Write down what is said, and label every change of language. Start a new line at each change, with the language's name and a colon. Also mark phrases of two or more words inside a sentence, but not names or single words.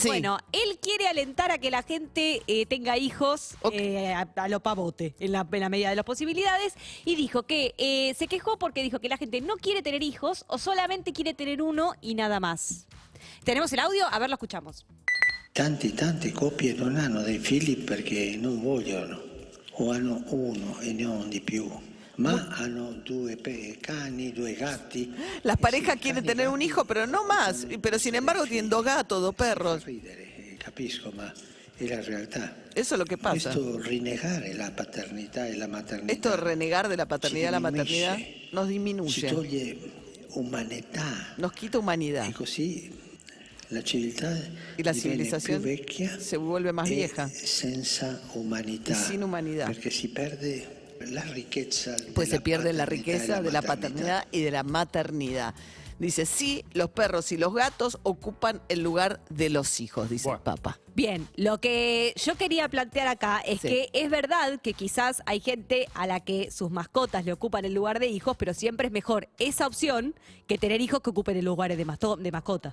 Spanish: Sí. Bueno, él quiere alentar a que la gente tenga hijos a lo pavote, en la medida de las posibilidades, y dijo que se quejó porque dijo que la gente no quiere tener hijos o solamente quiere tener uno y nada más. ¿Tenemos el audio? A ver, lo escuchamos.
Italian: Tante coppie non hanno dei figli perché non vogliono, o hanno uno e non di più, ma hanno 2 cani, 2 gatti.
Spanish: Las parejas quieren tener un hijo, pero no más, pero sin embargo tienen 2 gatos, 2 perros.
Italian: Capisco, ma è la realtà.
Spanish: Eso es lo que pasa.
Italian: Esto renegare la paternità e la maternità.
Spanish: Esto de renegar de la paternidad y la maternidad nos disminuye.
Italian: Si toglie umanità.
Spanish: Nos quita humanidad.
Italian: E così la civiltà
Spanish: y la civilización se vuelve más vieja.
Italian: Senza umanità.
Spanish: Y sin humanidad. Porque
Italian: si perde
Spanish: la riqueza. Pues se pierde la riqueza de la paternidad y de la maternidad. Dice, sí, los perros y los gatos ocupan el lugar de los hijos, dice el Papa. Bien, lo que yo quería plantear acá es que es verdad que quizás hay gente a la que sus mascotas le ocupan el lugar de hijos, pero siempre es mejor esa opción que tener hijos que ocupen el lugar de mascota.